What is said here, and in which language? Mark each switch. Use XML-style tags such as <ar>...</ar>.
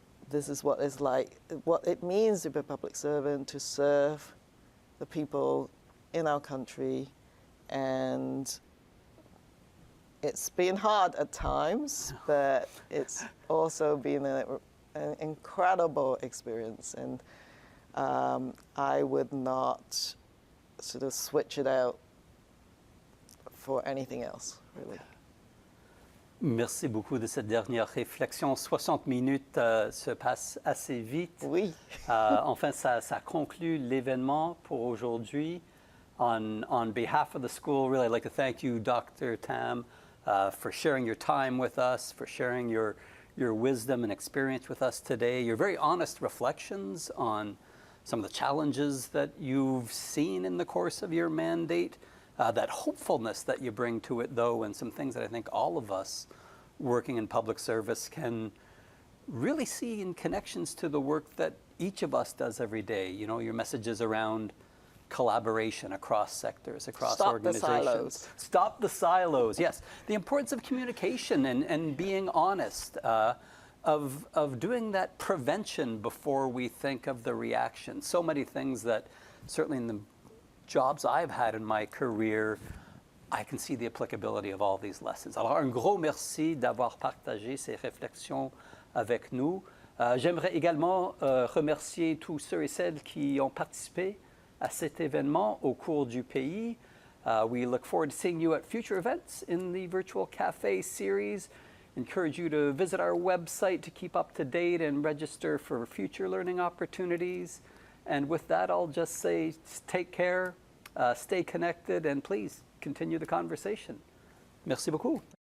<en>This is what it's like, what it means to be a public servant, to serve the people in our country, and it's been hard at times, but it's also been an incredible experience, and I would not sort of switch it out for anything else, really.</en> <fr>Merci beaucoup de cette dernière réflexion. 60 minutes se passent assez vite. Oui. Enfin, ça conclut l'événement pour aujourd'hui.</fr> <en>On behalf of the school, really, I'd like to thank you, Dr. Tam, for sharing your time with us, for sharing your wisdom and experience with us today, your very honest reflections on some of the challenges that you've seen in the course of your mandate, that hopefulness that you bring to it, though, and some things that I think all of us working in public service can really see in connections to the work that each of us does every day. You know, your messages around collaboration across sectors, across organizations. Stop the silos. Stop the silos, yes. The importance of communication and being honest, of doing that prevention before we think of the reaction. So many things that certainly in the jobs I've had in my career, I can see the applicability of all these lessons.</en> <fr>Alors, un gros merci d'avoir partagé ces réflexions avec nous. J'aimerais également remercier tous ceux et celles qui ont participé à cet événement au cours du pays.</fr> <en>We look forward to seeing you at future events in the Virtual Cafe series. Encourage you to visit our website to keep up to date and register for future learning opportunities. And with that, I'll just say take care, stay connected, and please continue the conversation.</en> <fr>Merci beaucoup.</fr>